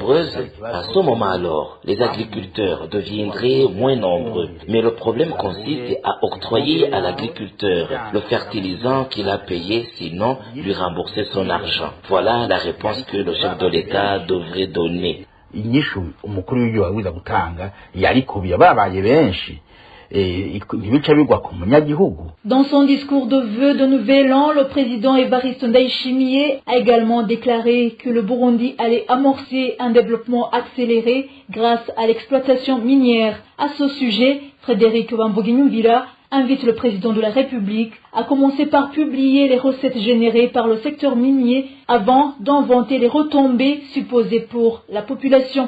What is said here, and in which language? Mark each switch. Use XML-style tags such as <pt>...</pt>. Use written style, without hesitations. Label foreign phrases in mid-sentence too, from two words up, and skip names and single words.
<fr>À ce moment alors, les agriculteurs deviendraient moins nombreux. Mais le problème consiste à octroyer à l'agriculteur le fertilisant qu'il a payé, sinon lui rembourser son argent. Voilà la réponse que le chef de l'État devrait donner.</fr> <rn>Inyishu umukuru w'igihugu awiza gutanga yarikubiye babaye benshi ntibica bigwa ku munyagihugu.</rn> <fr>Dans son discours de vœux de nouvel an, le président Evariste Ndayishimiye a également déclaré que le Burundi allait amorcer un développement accéléré grâce à l'exploitation minière. À ce sujet, Frédéric Bamboguinyumvira invite le président de la République à commencer par publier les recettes générées par le secteur minier avant d'en vanter les retombées supposées pour la population.</fr>